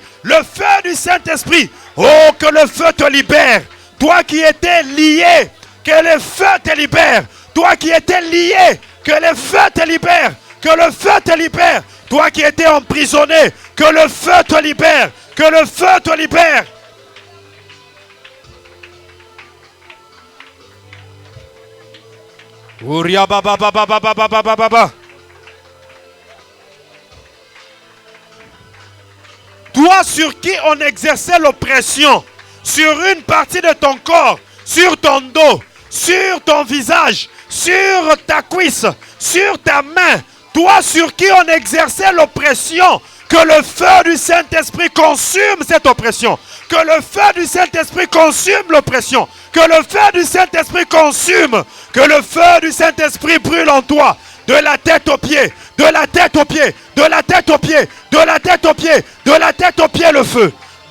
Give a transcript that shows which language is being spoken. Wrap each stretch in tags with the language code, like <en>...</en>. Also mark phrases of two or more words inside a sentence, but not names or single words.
<fr>Le feu du Saint-Esprit. Oh, que le feu te libère. Toi qui étais lié, que le feu te libère. Toi qui étais lié, que le feu te libère. Que le feu te libère. Toi qui étais emprisonné, que le feu te libère. Que le feu te libère. Ouria baba baba baba baba baba. Toi sur qui on exerçait l'oppression, sur une partie de ton corps, sur ton dos, sur ton visage, sur ta cuisse, sur ta main, toi sur qui on exerçait l'oppression, que le feu du Saint-Esprit consume cette oppression, que le feu du Saint-Esprit consume l'oppression, que le feu du Saint-Esprit consume, que le feu du Saint-Esprit brûle en toi, de la tête aux pieds, de la tête aux pieds, de la tête aux pieds, de la tête aux pieds, de la tête aux pieds le feu.</fr>